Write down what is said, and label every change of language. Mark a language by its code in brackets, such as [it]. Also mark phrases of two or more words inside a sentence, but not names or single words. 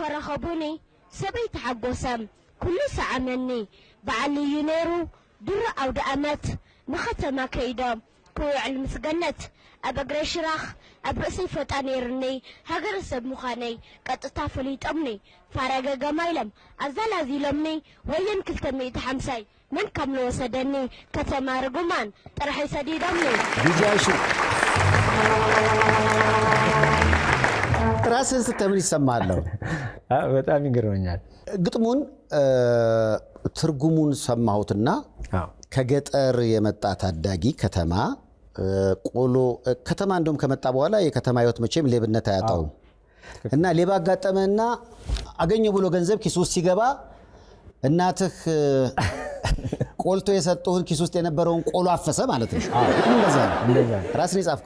[ti] ረኸቡኒ ሰበይ ተሓጐሰም ኩሉ ሰዓመኒ በዓል እዩ ነይሩ ድሮ ኣውደ ኣመት ንኸተማ ከይዶም ክውዕል ምስገነት ኣብ እግረይ ሽራኽ ኣብ ርእሰይ ፈጣ ነይርኒ ሃገረ ሰብ ምዃነይ ቀጥታ ፈሊጦምኒ ፋረገ ገማይሎም ኣዛላዚሎምኒ ወየን 250 መን ከም ዝወሰደኒ ከተማ ርጉማን ጥራሐይ ሰዲዶምኒ [am] ዲጃሹ ራስን ስተምን ይሰማለሁ። በጣም ይገርመኛል። ግጥሙን ትርጉሙን ሰማሁትና ከገጠር የመጣ ታዳጊ ከተማ ቆሎ ከተማ እንደውም ከመጣ በኋላ የከተማ ህይወት መቼም ሌብነት አያጣውም እና ሌባ አጋጠመና አገኘው ብሎ ገንዘብ ኪስ ውስጥ ሲገባ እናትህ ቆልቶ የሰጠውን ኪስ ውስጥ የነበረውን ቆሎ አፈሰ ማለት ነው። እንደዛ ነው። ራስን የጻፍከው?